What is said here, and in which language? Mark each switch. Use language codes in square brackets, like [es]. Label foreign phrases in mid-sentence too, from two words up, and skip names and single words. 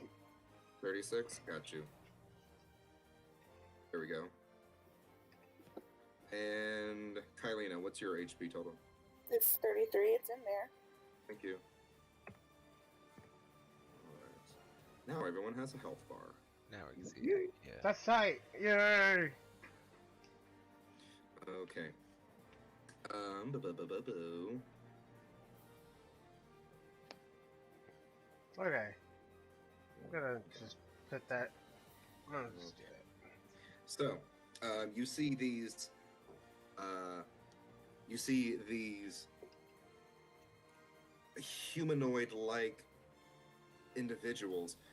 [en] 36? Got you. There we go. And Kylena, what's your HP total? It's 33. It's in there. Thank you. Alright. Now everyone has a health bar. Now we can see it. Yeah. That's tight. Yay! Okay. Bu-bu-bu-bu-bu. Okay. I'm gonna just put that. I'm gonna just do it. So, you see these. Humanoid-like individuals.